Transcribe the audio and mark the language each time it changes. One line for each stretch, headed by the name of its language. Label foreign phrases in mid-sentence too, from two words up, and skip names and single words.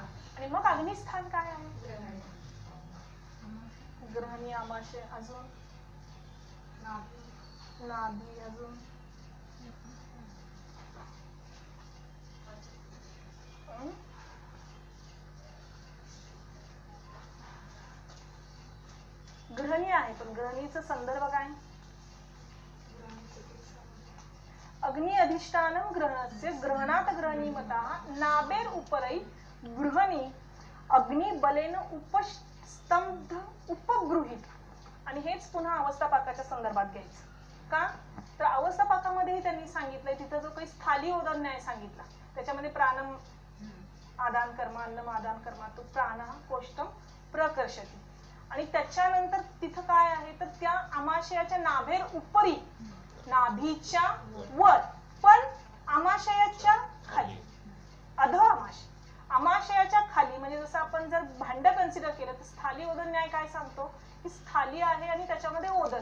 Marathi: आणि मग अग्निस्थान काय आहे? ग्रहणी, आमाशय, अजून नाभी, अजून ग्रहणी आहे. पण ग्रहणीचा संदर्भ काय?
Sanskrit: अग्नि अधिष्ठानम ग्रहणस्य ग्रहणात ग्रहणी मता नाबेर उपरै गृहणी अग्नि बलेन उपस्तंभ उपगृहीत.
Marathi: आणि हेच पुन्हा अवस्थापाकाच्या संदर्भात घ्यायचं. का? तर अवस्थापाकामध्येही त्यांनी सांगितलंय, तिथं जो काही स्थाली उदर न्याय सांगितला त्याच्यामध्ये
Sanskrit: प्राणम आदान कर्म, अन्नम आदान कर्म, तो प्राण कोष्टम प्रकर्षती.
Marathi: आणि त्याच्यानंतर तिथं काय आहे तर त्या आमाशयाच्या
Sanskrit: नाभेर उपरी,
Marathi: नाभीच्या वर, पण आमाशयाच्या खाली,
Sanskrit: अध आमाशय.
Marathi: आमाशयाच्या खाली म्हणजे जसं आपण जर भांड कन्सिडर केलं तर स्थाली ओदर न्याय काय सांगतो की स्थाली आहे आणि त्याच्यामध्ये ओदर.